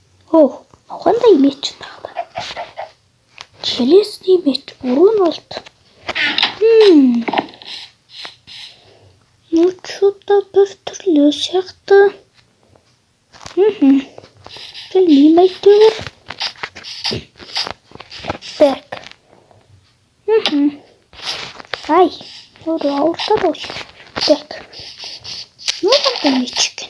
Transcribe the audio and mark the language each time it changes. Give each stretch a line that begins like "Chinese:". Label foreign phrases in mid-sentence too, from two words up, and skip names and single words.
Kazakh: Оу, қандай меч тағы да?
Russian: Железный меч,
Kazakh: урон алды.
Russian: Ну, что-то
Kazakh: біртүрлі сияқты. Білмеймін әйтеуір. Так. Ай, ауыртады ғой. Так. Ну, қандай меч екен.